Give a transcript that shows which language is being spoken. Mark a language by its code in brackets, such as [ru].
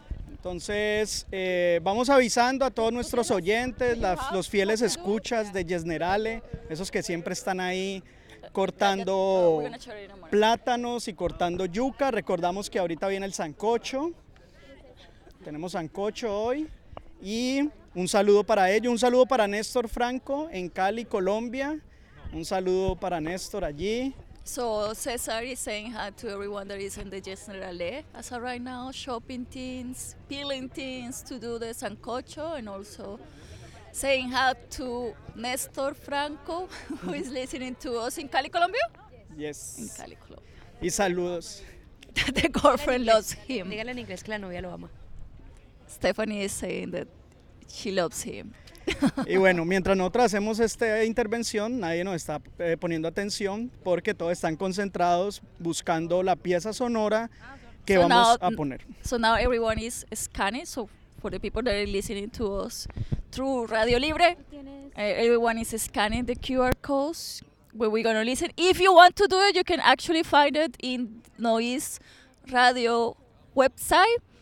[es] Entonces, vamos avisando a todos nuestros oyentes, los fieles escuchas de Yesnerale, esos que siempre están ahí cortando plátanos y cortando yuca. Recordamos que ahorita viene el sancocho. Tenemos sancocho hoy. Y un saludo para ellos, un saludo para Néstor Franco en Cali, Colombia. Un saludo para Néstor allí. [en] So César is saying hi to everyone that is in the Yesnerale as of right now, shopping teams, peeling teams to do the sancocho, and also saying hi to Néstor Franco, who is listening to us in Cali, Colombia. Yes. In Cali, Colombia. [es] Y saludos. [en] The girlfriend loves him. [es] Dígale en inglés que la novia lo ama. [en] Stephanie is saying that she loves him. [es] Y bueno, mientras nosotros hacemos esta intervención, nadie nos está poniendo atención porque todos están concentrados buscando la pieza sonora que vamos a poner. [en] So now everyone is scanning, so for the people that are listening to us through Radio Libre, everyone is scanning the QR codes where we're going to listen. If you want to do it, you can actually find it in Noise Radio website.